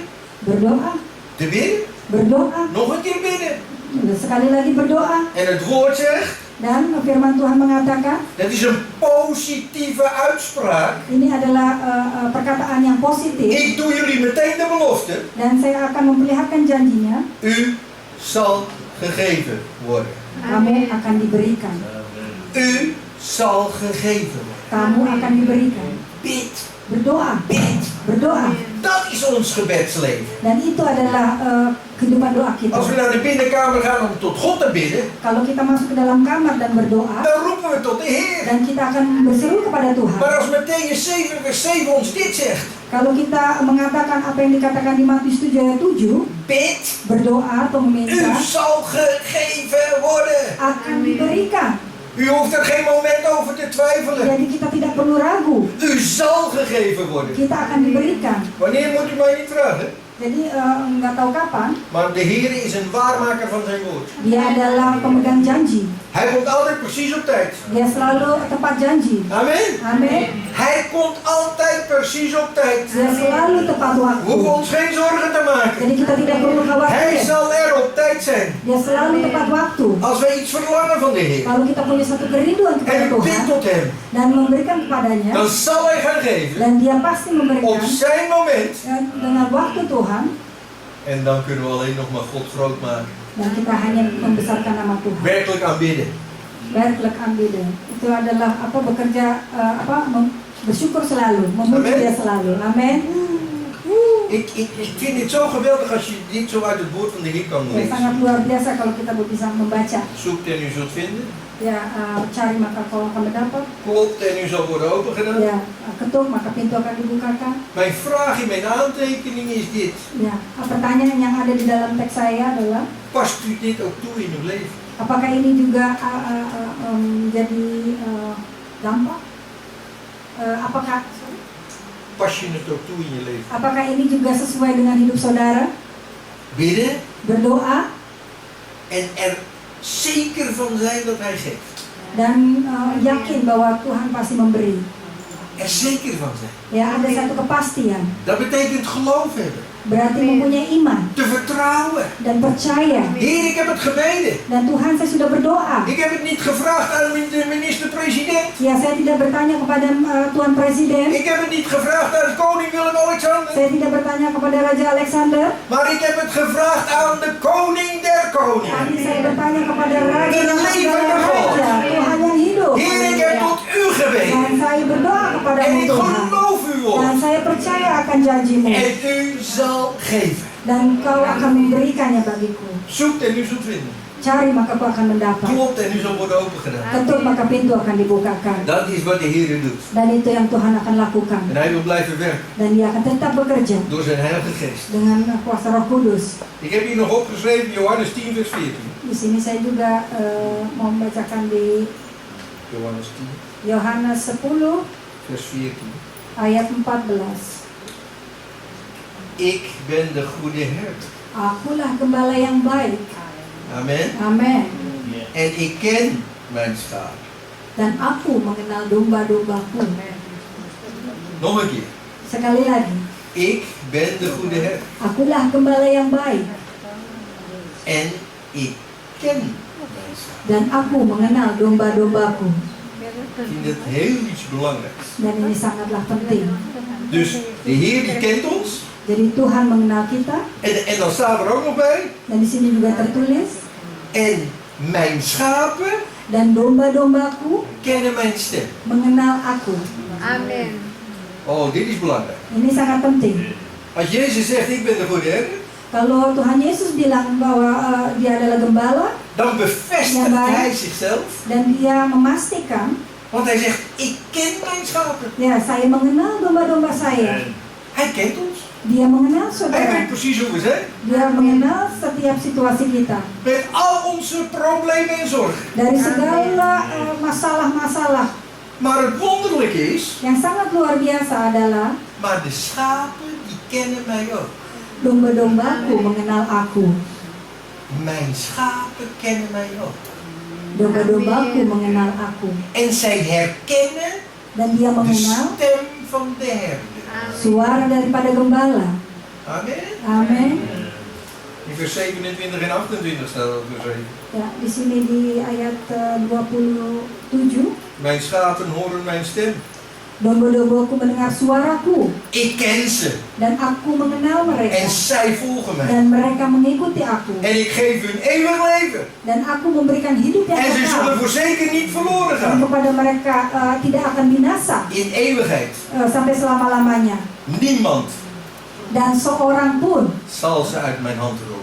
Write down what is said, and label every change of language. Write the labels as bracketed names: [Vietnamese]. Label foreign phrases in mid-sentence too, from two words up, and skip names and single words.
[Indonesian] Berdoa, [Dutch] Te bidden? [Indonesian] berdoa, [Dutch] Nog een keer bidden. [Indonesian] sekali lagi berdoa. [Dutch] En het woord zegt, [Indonesian] Dan firman Tuhan mengatakan, [Dutch] dat is een positieve uitspraak. [Indonesian] ini adalah perkataan yang positif. [Dutch] Ik doe jullie meteen de belofte. [Indonesian] Dan saya akan memperlihatkan janjinya, [Dutch] U zal gegeven worden. [Indonesian] kamu akan diberikan. [Dutch] U zal gegeven worden. [Indonesian] Kamu akan diberikan. [Dutch] Bid, [Indonesian] Berdoa, [Dutch] bid. [Indonesian] berdoa. [Dutch] Dat is ons gebedsleven. [Indonesian] Dan itu adalah kehidupan doa kita. [Dutch] Als we naar de binnenkamer gaan om tot God te bidden, [Indonesian] Kalau kita masuk ke dalam kamar dan berdoa, [Dutch] dan roepen we tot de Heer. [Indonesian] dan kita akan berseru kepada Tuhan. [Dutch] Maar als Mattheüs 7 vers 7 ons dit zegt, [Indonesian] Kalau kita mengatakan apa yang dikatakan di Matius 7 ayat 7, [Dutch] bid, [Indonesian] berdoa atau [Dutch] u [Indonesian] meminta, [Dutch] zal gegeven worden. [Indonesian] akan diberikan. [Dutch] U hoeft er geen moment over te twijfelen. [Indonesian] Jadi kita tidak perlu ragu, [Dutch] U zal gegeven worden. [Indonesian] kita akan diberikan. [Dutch] Wanneer moet u mij niet vragen? [Indonesian] Jadi nggak tahu kapan, [Dutch] Maar de Heer is een waarmaker van zijn woord. [Indonesian] dia adalah pemegang janji. [Dutch] Hij komt altijd precies op tijd. [Indonesian] Dia selalu tepat janji. [Dutch] Amen. [Indonesian] Amin. [Dutch] Hij komt altijd precies op tijd. [Indonesian] Dia selalu tepat [Dutch] We [Indonesian] waktu. [Dutch] hoeven ons geen zorgen te maken. [Indonesian] Jadi kita tidak perlu [Dutch] Hij [Indonesian] khawatir. [Dutch] zal er op tijd zijn. [Indonesian] Dia selalu tepat waktu. [Dutch] Als wij iets verlangen van de Heer [Indonesian] Kalau kita punya satu kerinduan kepada [Dutch] en u bidt [Indonesian] Tuhan [Dutch] tot hem, [Indonesian] dan memberikan kepadanya, [Dutch] dan zal hij gaan geven [Indonesian] dan dia pasti [Dutch] op [Indonesian] memberikan [Dutch] zijn moment. [Indonesian] dengan waktu Tuhan, [Dutch] En dan kunnen we alleen nog maar God groot maken. [Indonesian] dan kita hanya membesarkan nama Tuhan. [Dutch] Werkelijk aanbidden. Werkelijk aanbidden. [Indonesian] Itu adalah bekerja bersyukur selalu, memuji [Dutch] Amen. [Indonesian] Dia selalu. Amin. [Dutch] Ik vind dit zo geweldig als je dit zo uit het woord van de Heer kan [Indonesian] Ya, sangat [Dutch] lezen. [Indonesian] luar biasa kalau kita bisa membaca. [Dutch] Zoekt en u zult vinden. [Indonesian] Ya, cari maka kau akan mendapat. [Dutch] Klopt en u zal worden opengedaan. [Indonesian] Ya, ketuk maka pintu akan dibukakan. [Dutch] Mijn vraag in mijn aantekening is dit. [Indonesian] Ya, pertanyaan yang ada di dalam teks saya adalah, [Dutch] Past u dit ook toe in uw leven? [Indonesian] apakah ini juga jadi dampak? Apakah [Dutch] Pas je het ook toe in je leven? [Indonesian] apakah ini juga sesuai dengan hidup saudara? [Dutch] Bidden [Indonesian] Berdoa [Dutch] en er zeker van zijn dat hij geeft. [Indonesian] dan yakin bahwa Tuhan pasti memberi. [Dutch] Er zeker van zijn. [Indonesian] Ya, ada satu kepastian. [Dutch] Dat betekent geloof hebben. [Indonesian] Berarti mempunyai iman [Dutch] Te vertrouwen. [Indonesian] dan percaya. [Dutch] Heer, ik heb het gebeden. [Indonesian] Dan Tuhan, saya sudah berdoa. [Dutch] Ik heb het niet gevraagd aan de minister-president. [Indonesian] Ya, saya tidak bertanya kepada Tuan Presiden. [Dutch] Ik heb het niet gevraagd aan koning Willem-Alexander. [Indonesian] Saya tidak bertanya kepada Raja Alexander. [Dutch] Maar ik heb het gevraagd aan de koning der [Indonesian] Tapi [Dutch] koningen. [Indonesian] saya bertanya kepada Raja [Dutch] De [Indonesian] yang [Dutch] levende [Indonesian] segala [Dutch] God. [Indonesian] raja, Tuhan yang hidup. [Dutch] Heer, ik heb tot u [Indonesian] Dan [Dutch] gebeden. [Indonesian] saya berdoa [Dutch] En [Indonesian] kepadamu [Dutch] ik [Indonesian] Tuhan. [Dutch] geloof uw [Indonesian] Dan [Dutch] woord. [Indonesian] saya percaya akan janjimu. [Dutch] En u zal geven. [Indonesian] Dan kau akan memberikannya bagiku. [Dutch] Zoekt en u zult vinden. [Indonesian] Cari maka kau akan mendapat. [Dutch] Klopt en u zal worden opengedaan. [Indonesian] Ketuk maka pintu akan dibukakan. [Dutch] Dat is wat de Heer doet. [Indonesian] Dan itu yang Tuhan akan lakukan. [Dutch] En hij wil blijven werken. [Indonesian] Dan dia akan tetap bekerja [Dutch] Door zijn heilige geest. [Indonesian] dengan kuasa Roh Kudus. [Dutch] Ik heb hier nog opgeschreven Johannes 10 vers 14. [Indonesian] Di sini saya juga mau membacakan di [Dutch] Johannes 10 [Indonesian] Yohanes 10 [Dutch] vers 14. [Indonesian] ayat 14. [Dutch] Ik ben de goede herder. [Indonesian] Akulah gembala yang baik. [Dutch] Amen. [Indonesian] Amin. [Dutch] En ik ken mijn schaap. [Indonesian] Dan aku mengenal domba-dombaku. [Dutch] Nog een keer. [Indonesian] Sekali lagi. [Dutch] Ik ben de goede herder. [Indonesian] Akulah gembala yang baik. [Dutch] En ik ken mijn schaap. [Indonesian] Dan aku mengenal domba-dombaku. [Dutch] Ik vind het heel iets belangrijks. [Indonesian] Dan ini sangatlah penting. [Dutch] Dus de Heer die kent ons. [Indonesian] Jadi Tuhan mengenal kita. [Dutch] En dan staat er ook nog bij. [Indonesian] Dan di sini juga tertulis. [Dutch] En mijn schapen [Indonesian] Dan domba-dombaku [Dutch] kennen mijn stem. [Indonesian] mengenal aku. [Dutch] Amen. Oh, dit is belangrijk. [Indonesian] Ini sangat penting. [Dutch] Als Jezus zegt, ik ben de goede herder. [Indonesian] Kalau Tuhan Yesus bilang bahwa dia adalah gembala [Dutch] dan bevestigt hij zichzelf. [Indonesian] dan dia memastikan, [Dutch] Want hij zegt, ik ken mijn schapen. [Indonesian] ya saya mengenal domba-domba saya. [Dutch] Hij kent ons. [Indonesian] Dia mengenal [Dutch] Hij [Indonesian] saudara. [Dutch] weet precies hoe we zijn. [Indonesian] Dia mengenal setiap situasi kita. [Dutch] Met al onze problemen en zorgen. [Indonesian] Dari segala masalah-masalah. [Dutch] Maar het wonderlijke is, [Indonesian] Yang sangat luar biasa adalah [Dutch] maar de schapen die kennen mij ook. [Indonesian] domba-dombaku mengenal aku. [Dutch] Mijn schapen kennen mij ook. [Indonesian] Domba-dombaku mengenal aku. [Dutch] En zij herkennen [Indonesian] Dan dia [Dutch] de [Indonesian] mengenal [Dutch] stem van de herder. [Indonesian] suara daripada gembala. [Dutch] Amen. [Indonesian] Amin. [Dutch] In vers 27 en 28 staat dat geschreven. [Indonesian] Ya, di sini di ayat 27, [Dutch] Mijn schapen horen mijn stem. [Indonesian] domba-dombaku mendengar suaraku [Dutch] Ik ken ze. [Indonesian] dan aku mengenal mereka [Dutch] En zij volgen mij. [Indonesian] dan mereka mengikuti aku [Dutch] En ik geef hun eeuwig leven. [Indonesian] dan aku memberikan hidup yang [Dutch] En ze [Indonesian] kekal [Dutch] zullen voorzeker niet verloren [Indonesian] dan [Dutch] gaan. [Indonesian] kepada mereka tidak akan binasa [Dutch] In eeuwigheid. [Indonesian] sampai selama-lamanya [Dutch] Niemand [Indonesian] dan seorang pun [Dutch] zal ze uit mijn hand roven.